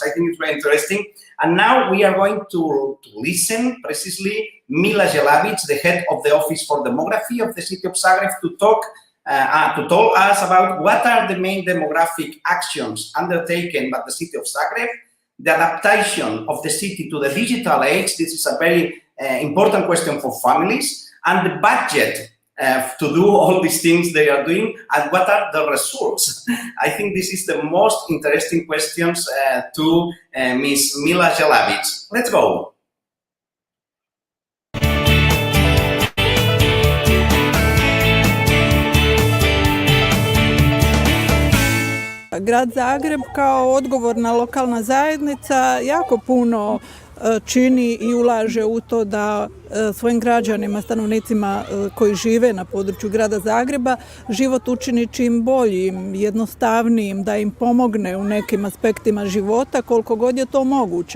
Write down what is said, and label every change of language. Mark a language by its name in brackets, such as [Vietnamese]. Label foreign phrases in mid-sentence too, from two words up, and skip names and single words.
[English] I think it's very interesting. And now we are going to listen precisely Mila Jelavic, the head of the Office for Demography of the city of Zagreb, to tell us about what are the main demographic actions undertaken by the city of Zagreb, the adaptation of the city to the digital age. This is a very important question for families, and the budget to do all these things they are doing, and what are the results. I think this is the most interesting questions to Ms. Mila Jelavic. Let's go. [Croatian] Grad Zagreb kao odgovorna lokalna zajednica jako puno čini i ulaže u to da svojim građanima, stanovnicima koji žive na području grada Zagreba život učini čim boljim, jednostavnijim, da im pomogne u nekim aspektima života koliko god je to moguće.